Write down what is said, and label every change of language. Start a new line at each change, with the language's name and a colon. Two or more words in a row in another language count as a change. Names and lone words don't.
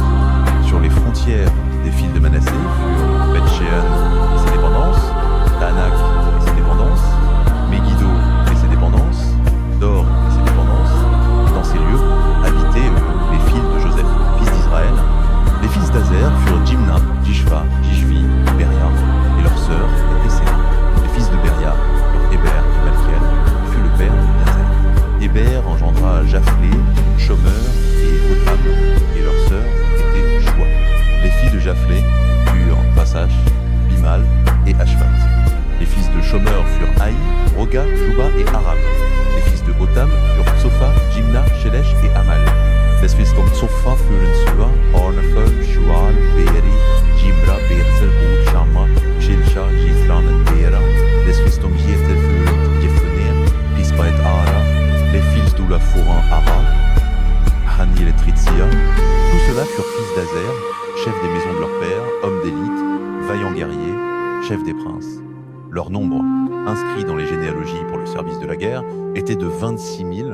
French: Sur les frontières des fils de Manassé furent Beth-Shean et ses dépendances, Tanak et ses dépendances, Megiddo et ses dépendances, Dor et ses dépendances. Dans ces lieux habitaient les fils de Joseph, fils d'Israël. Les fils d'Azer furent Jimna, Jishva, Jishvi, Beria, et leur sœur était Séna. Les fils de Beria furent Héber et Malkiel, qui fut le père d'Azer. Héber engendra Japhlé, Shomer et Otham, et leur sœur était Shua. Les filles de Japhlé furent Vasash, Bimal et Ashvat. Les fils de Shomer furent Haï, Roga, Juba et Aram. Les fils de Otham furent Tsofa, Jimna, Shelesh et Amal. Les fils de Tsofa furent Sua, Ornefel, Shual, Beeri, Jimra, Beetzel, Hud, Shamma, Shilsha, Jithran et Beera. Les fils de Jeter furent Jephoner, Pispa et Ara. Les fils d'Oula furent Ara, Hanil et Tritsia. Tous ceux-là furent fils d'Azer, chefs des maisons de leur père, hommes d'élite, vaillants guerriers, chefs des princes. Leur nombre, inscrit dans les généalogies pour le service de la guerre, était de 26 000.